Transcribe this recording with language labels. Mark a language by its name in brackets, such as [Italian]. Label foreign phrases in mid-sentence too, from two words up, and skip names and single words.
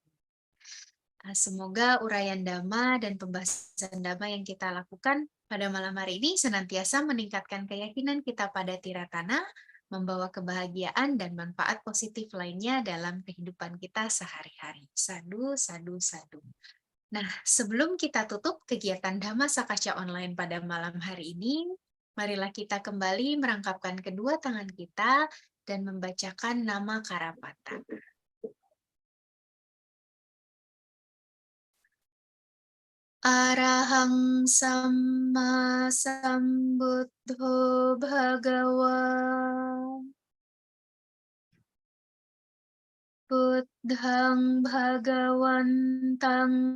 [Indonesian] Semoga uraian Dhamma dan pembahasan Dhamma yang kita lakukan pada malam hari ini senantiasa meningkatkan keyakinan kita pada Tiratana, membawa kebahagiaan dan manfaat positif lainnya dalam kehidupan kita sehari-hari. [Pali] Sadu, sadu, sadu. [Indonesian] Nah, sebelum kita tutup kegiatan Dhamma Sakaca online pada malam hari ini, marilah kita kembali merangkapkan kedua tangan kita dan membacakan nama Karapata. [Pali] Arahang Samma Sambuddho Bhagawa Buddhang Bhagawantang